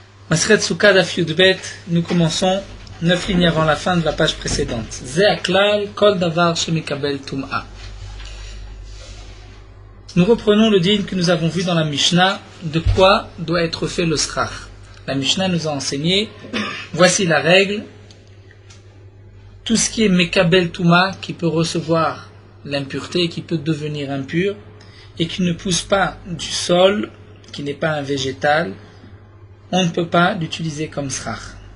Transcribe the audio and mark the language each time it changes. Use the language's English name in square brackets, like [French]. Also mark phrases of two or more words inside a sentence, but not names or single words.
[Hebrew] מסכת סוכה דף יב, [French] nous commençons 9 lignes avant la fin de la page précédente. [Hebrew] זה הכלל כל דבר שמקבל טומאה. [French] Nous reprenons le din que nous avons vu dans la Mishnah, de quoi doit être fait le srach. La Mishnah nous a enseigné, voici la règle, tout ce qui est [Hebrew] מקבל טומאה, [French] qui peut recevoir l'impureté, qui peut devenir impur, et qui ne pousse pas du sol, qui n'est pas un végétal, on ne peut pas l'utiliser comme srach.